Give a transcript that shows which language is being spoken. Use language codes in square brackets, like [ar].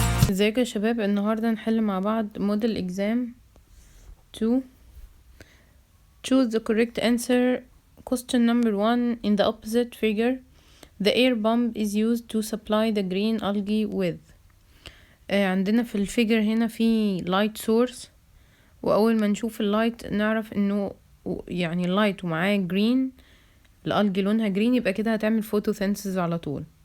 [ar] ازيكم يا شباب؟ النهاردة نحل مع بعض [en] model exam 2. Choose the correct answer. Question number 1. In the opposite figure, the air pump is used to supply the green algae with. [ar] عندنا في الفيجر هنا في light source، وأول ما نشوف اللايت نعرف انه يعني اللايت ومعاه جرين، الالجي لونها جرين، يبقى كده هتعمل photosynthesis على طول.